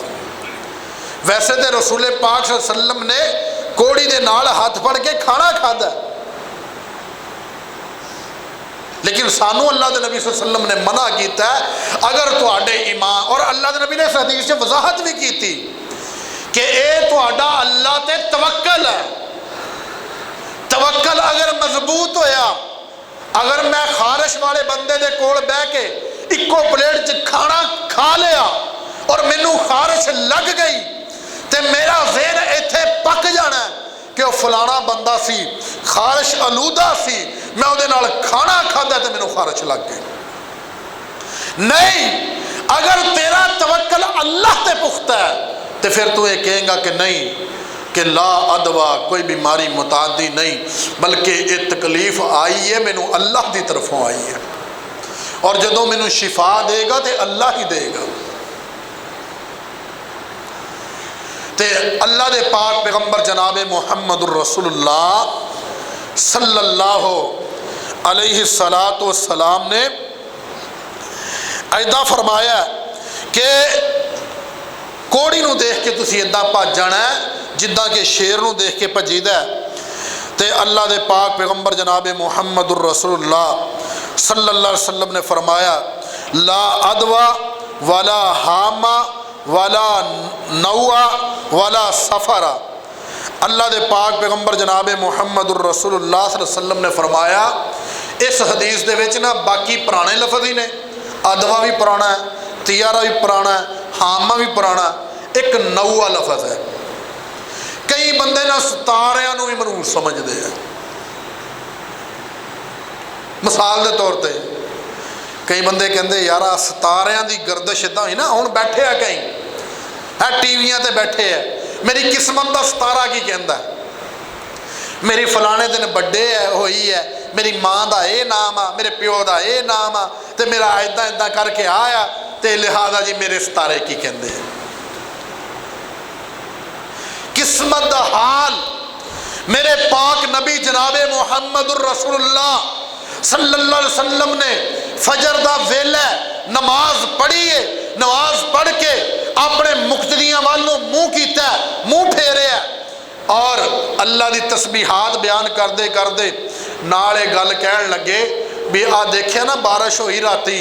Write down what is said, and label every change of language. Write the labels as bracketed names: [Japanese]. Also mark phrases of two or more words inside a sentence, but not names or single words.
[Punjabi] ویسے تو رسول پاک [Arabic] صلى الله عليه وسلم [Punjabi] نے کوڑی دے نال ہتھ پھڑ کے کھانا کھادا، لیکن سانوں اللہ کے نبی [Arabic] صلى الله عليه وسلم [Punjabi] نے منع کیا. اگر تہاڈے ایمان، اور اللہ کے نبی نے اس حدیث سے وضاحت بھی کی کہ یہ تہاڈا اللہ تے توکل ہے. توکل اگر مضبوط ہویا، اگر میں خارش والے بندے دے کول بہہ کے اکو پلیٹ چ کھانا کھا لیا اور مینوں خارش لگ گئی، تو میرا ذہن ایتھے پک جانا کہ وہ فلانا بندہ سی، خارش آلودہ سی، میں اوہدے نال کھانا کھادا تو مینوں خارش لگ گئی. نہیں، اگر تیرا توکل اللہ تے پختہ ہے تو فیر تو یہ کہے گا کہ نہیں، کہ [Arabic] لا عدوى, [Punjabi] کوئی بیماری متعدی نہیں، بلکہ یہ تکلیف آئی ہے مینوں اللہ کی طرفوں آئی ہے، اور جدوں مینوں شفا دے گا تو اللہ ہی دے گا. تے اللہ دے پاک پیغمبر جناب [Arabic] محمد رسول الله صلى الله عليه صلاة والسلام [Punjabi] نے ایدا فرمایا کہ کوڑی نوں دیکھ کے تسیں ایداں بھج جانا ہے جداں کہ شیر نوں دیکھ کے بھجیدا. تے اللہ دے پاک پیغمبر جناب [Arabic] محمد رسول الله صلى الله عليه وسلم [Punjabi] نے فرمایا [Arabic] لا عدوى ولا هامة ولا نوء ولا صفر. [Punjabi] اللہ دے پاک پیغمبر جناب [Arabic] محمد رسول الله صلى الله عليه وسلم [Punjabi] نے فرمایا، اس حدیث دے وچ نا باقی پرانے لفظ ہی نے، عدوی بھی پرانا ہے، طیرہ بھی پرانا ہے، ہامہ بھی پرانا، ایک نوء لفظ ہے. کئی بندے نا ستاریاں نوں بھی منحوس سمجھتے ہیں. مثال کے طور پر کئی بندے کہتے یار ستاریاں کی گردش ایدا ہی نا، ہن بیٹھے آ کئی ہے ٹیویاں تے بیٹھے ہے، میری قسمت کا ستارہ کی کہتا ہے، میری فلانے دن برتھ ڈے ہے ہوئی ہے، میری ماں کا یہ نام آ، میرے پیو کا یہ نام آ، تو میرا ایدا ایدا کر کے آیا، تو لہٰذا جی میرے ستارے کی کہتے ہیں. قسمت کا حال میرے پاک نبی جنابِ [Arabic] محمد رسول الله صلى الله عليه وسلم [Punjabi] نے فجر دا ویلا نماز پڑھی ہے، نماز پڑھ کے اپنے مقتدیاں والوں منہ کیتا، منہ پھیریا اور اللہ کی تسبیحات بیان کرتے کرتے نالے گل کہن لگے بھی آ دیکھیا نا بارش ہوئی راتی.